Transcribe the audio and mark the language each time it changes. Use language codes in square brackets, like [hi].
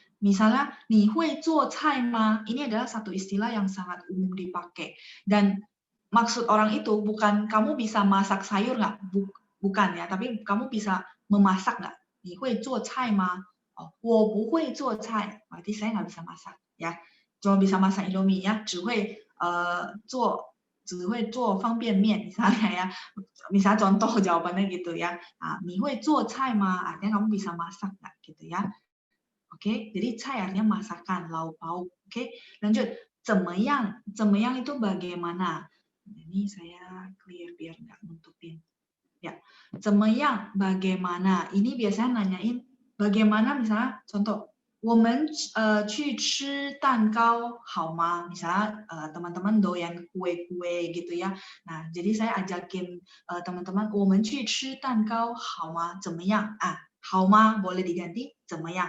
[id] Misalnya, [zh] 你会做菜吗? [id] Ini adalah satu istilah yang sangat umum dipakai. Dan maksud orang itu bukan kamu bisa masak sayur nggak? Bukan ya, tapi kamu bisa memasak nggak? [zh] 你会做菜吗?Oh, 我不会做菜. [id] Berarti saya nggak bisa masak ya. Cuma bisa masak Indomie ya, [zh] 只会做方便面 [id] misalnya ya. Misalnya contoh jawabannya gitu ya. [zh] 你会做菜吗? [id] Artinya kamu bisa masak nggak gitu ya. Oke, jadi 菜 artinya masakan, lauk pauk. Oke, lanjut. [zh] 怎么样? [id] 怎么样 itu bagaimana? Ini saya clear biar nggak nutupin. Ya, 怎么样 bagaimana? Ini biasanya nanyain bagaimana, misalnya contoh, [zh] 我们去吃蛋糕好吗? [id] Misalnya teman-teman doyan kue-kue gitu ya. Nah, jadi saya ajakin teman-teman, [zh] 我们去吃蛋糕好吗? 怎么样? [id] 好吗 boleh diganti 怎么样?